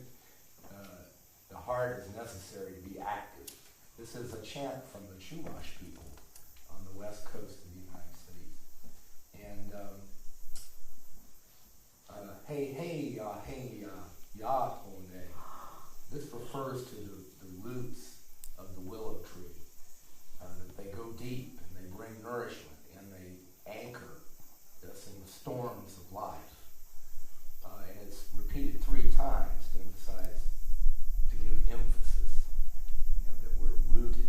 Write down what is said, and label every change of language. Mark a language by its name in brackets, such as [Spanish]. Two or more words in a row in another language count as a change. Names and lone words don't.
[English] The heart is necessary to be active. This is a chant from the Chumash people on the west coast of the United States. And hey, hey, ya, hone. This refers to the roots of the willow tree, that they go deep and they bring nourishment and they anchor us in the storms of life. And it's repeated 3 times to emphasize, to give emphasis, that we're rooted.